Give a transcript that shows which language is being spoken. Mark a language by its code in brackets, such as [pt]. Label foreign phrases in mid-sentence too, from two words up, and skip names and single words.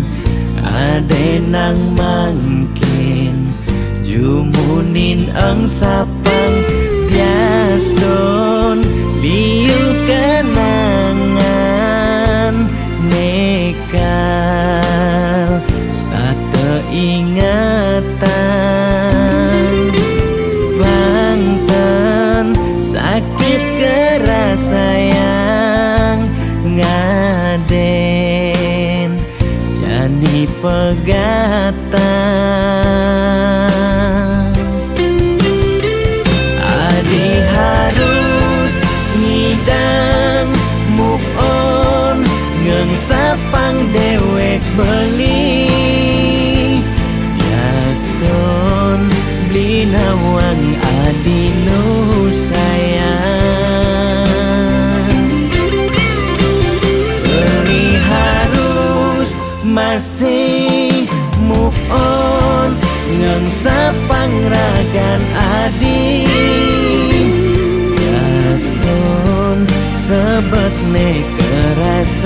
[ban] ade nang mangkin jumunin ang sapang biaston liu kenangan nekal stata ingatan bangten sakit keras sayang ngaden jani pegatan adi harus ngidang [en] move on [ban] ngengsapang dewek beli biaston beli nawang adi nu sayang beli harus masih [en] move on [ban] ngengsapang ragan adi biaston sebet nekera